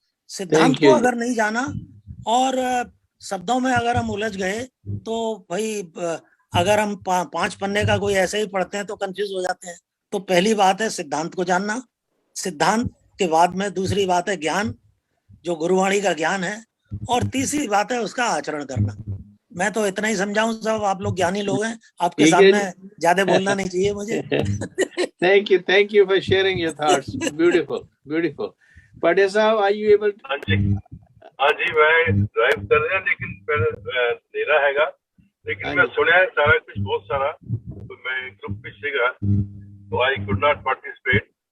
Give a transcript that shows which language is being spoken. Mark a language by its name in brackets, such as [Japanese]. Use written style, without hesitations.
[Hindi] सिद्धांत को अगर नहीं जाना और शब्दों में अगर हम उलझ गए, तो भाई अगर हम 5 पन्ने का कोई ऐसे ही पढ़ते हैं तो कंफ्यूज हो जाते हैं। तो पहली बात है सिद्धांत को जानना, सिद्धांत के बाद में दूसरी बात है ज्ञान, जो गुरुवाणी का ज्ञान है, और तीसरी बात है उसका आचरण करना। मैं तो इतना ही समझाऊं, सब आप लोग ज्ञानी लोग हैं, आपके सामने ज्यादा बोलना नहीं चाहिए मुझे। [English] Thank you for sharing your thoughts. Beautiful. Patel साहब, are you able to? [Hindi] हाँ जी, मैं ड्राइव कर रहा, लेकिन अंधेरा हैगा, लेकिन मैं सुना है सारा कुछ बहुत सारा, तो मैं ग्रुप में सीखा, तो [English] I could not participate.